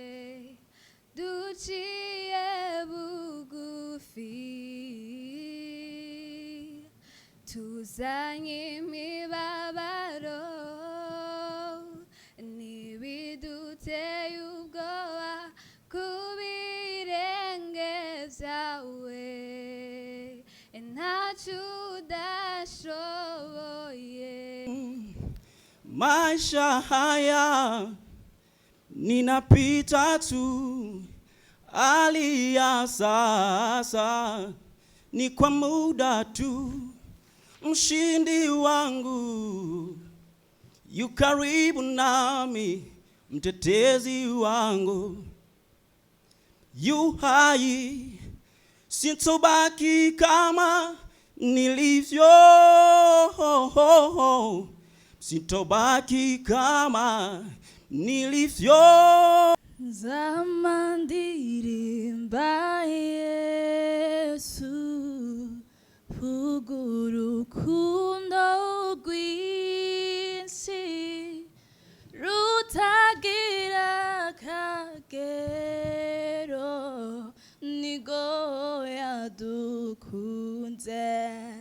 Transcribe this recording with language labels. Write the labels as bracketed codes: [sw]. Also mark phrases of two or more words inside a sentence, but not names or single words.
[rn] Duciye bugufi tuzanye imibabaro n'ibiduteye ubwoba kubirenge vyawe, ntacyo udashoboye. [sw] Maisha haya ninapita tu, hali ya sasa ni kwa muda tu. Mshindi wangu yu karibu nami, mtetezi wangu yu hai, sitobaki kama nilivyo, sitobaki kama nilivyo. [rn] Zama ndirimba Yesu, vuga urukundo rwinshi rutagira akagero, nigo yadukunze.